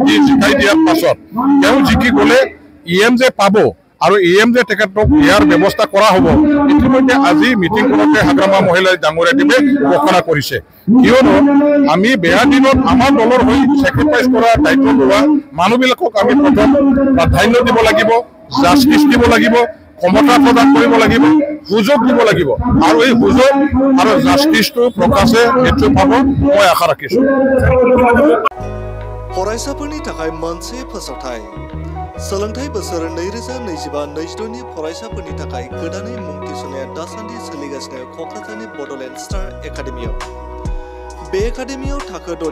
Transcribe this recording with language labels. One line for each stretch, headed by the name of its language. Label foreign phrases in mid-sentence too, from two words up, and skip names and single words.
Assamese: দি জিকাই দিয়াৰ পাছত তেওঁ জিকি গ'লে ইএমজে পাব আৰু ইএমজে তেখেতক ইয়াৰ ব্যৱস্থা কৰা হ'ব ইতিমধ্যে আজি মিটিংখনতে হাগ্ৰামা মহিলা ডাঙৰীয়া দেৱে ঘোষণা কৰিছে কিয়নো আমি বেয়া দিনত আমাৰ দলৰ হৈ চেক্ৰিফাইচ কৰা দায়িত্ব লোৱা মানুহবিলাকক আমি প্ৰথম প্ৰাধান্য দিব লাগিব জাষ্টিছ দিব লাগিব ক্ষমতা প্ৰদান কৰিব লাগিব সুযোগ দিব লাগিব আৰু এই সুযোগ আৰু জাষ্টিছটো প্ৰকাশে নিশ্চয় পাব মই আশা ৰাখিছো
Bodo: फरायसाफोरनि थाखाय मोनसे फोसावथाय सोलोंथाइ बोसोर 2025-26 नि फरायसाफोरनि थाखाय गोदानै मुं थिसननाया दासान्दि सोलिगासिनो क'क्राझारनि बड'लेण्ड स्टार एकाडेमियाव बे एकाडेमियाव थाखो 6